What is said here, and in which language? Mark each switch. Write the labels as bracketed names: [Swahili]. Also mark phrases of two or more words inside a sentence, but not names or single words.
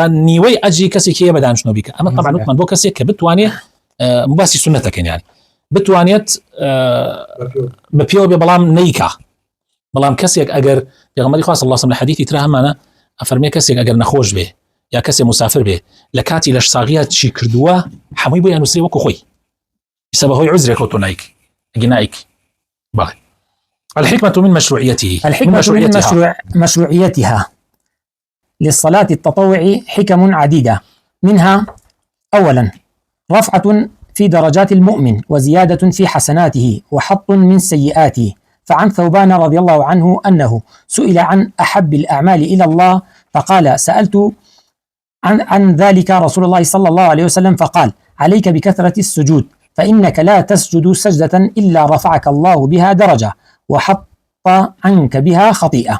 [Central Kurdish] نیوەی ئەجری کەسێکی هەیە بە دانیشتنەوە بیکە ئەمە طبعا وتمان بۆ کەسێک کە بتوانێت باسی سنەتەکەین یعنی بتوانێت بە پێوە بێ بەڵام نەیکا بەڵام کەسێک ئەگەر پێغەمبەری خوا [Arabic] صلی الله علیه وسلم [Central Kurdish] لە حەدیثی ترە هەمانە ئەفەرمێ کەسێک ئەگەر نەخۆش بێ یا کەسێک مسافر بێ لە کاتی لەش ساغیە چی کردووە هەمووی بۆ یانووسێ وەکو خۆی ئیسا بەهۆی عوزرێک تۆ نایکی ئەگەر نایکی بەڵێ. [Arabic] الحكمة من مشروعيته مشروعيتها للصلاة التطوع حكم عديدة منها أولا رفعة في درجات المؤمن وزيادة في حسناته وحط من سيئاته فعن ثوبان رضي الله عنه أنه سئل عن أحب الأعمال إلى الله فقال سألت عن ذلك رسول الله صلى الله عليه وسلم فقال عليك بكثرة السجود فإنك لا تسجد سجدة إلا رفعك الله بها درجة وحط عنك بها خطيئة.